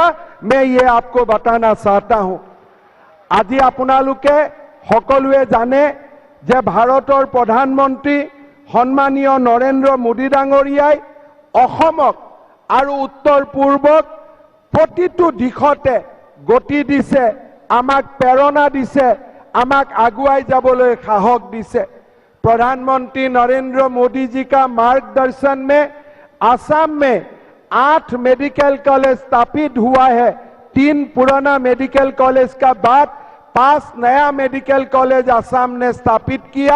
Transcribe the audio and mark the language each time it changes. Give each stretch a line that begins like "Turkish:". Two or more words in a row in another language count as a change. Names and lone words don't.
Hindi: मैं ये आपको बताना चाहता हूं।
Assamese: আজি আপোনালোকে সকলোৱে জানে যে ভাৰতৰ প্ৰধানমন্ত্ৰী সন্মানীয় নৰেন্দ্ৰ মোদী ডাঙৰীয়াই अসমক और উত্তৰ পূৱক প্ৰতিটো দিশতে গতি দিছে, আমাক প্ৰেৰণা দিছে, আমাক আগুৱাই যাবলৈ সাহস দিছে।
Hindi: प्रधानमंत्री नरेंद्र मोदी जी का मार्गदर्शन में असम में 8
English: medical college
Hindi: स्थापित हुआ है। 3 पुराना
English: medical college
Hindi: का बाद 5 नया
English: medical college
Hindi: असम ने स्थापित किया।